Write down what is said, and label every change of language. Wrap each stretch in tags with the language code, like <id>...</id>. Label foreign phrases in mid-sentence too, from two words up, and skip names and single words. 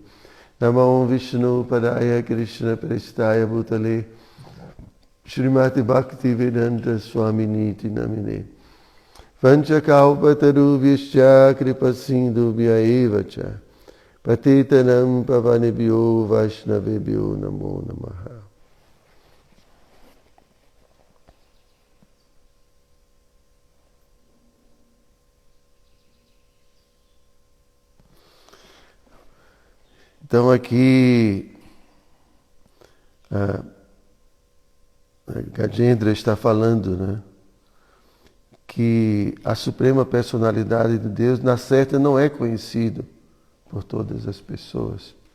<sa>नमो विष्णु पादाय कृष्ण प्रेष्ठाय भूतले श्रीमती भक्तिवेदान्त स्वामिनी नामिने. वाञ्छाकल्पतरुभ्यश्च कृपासिन्धुभ्य एवच पतितानाम् पावनेभ्यो वैष्णवेभ्यो नमो नमः.</sa> <pt>Então aqui a Gajendra está falando, né, que a suprema personalidade de Deus, na certa, não é conhecido por todas as pessoas.</pt>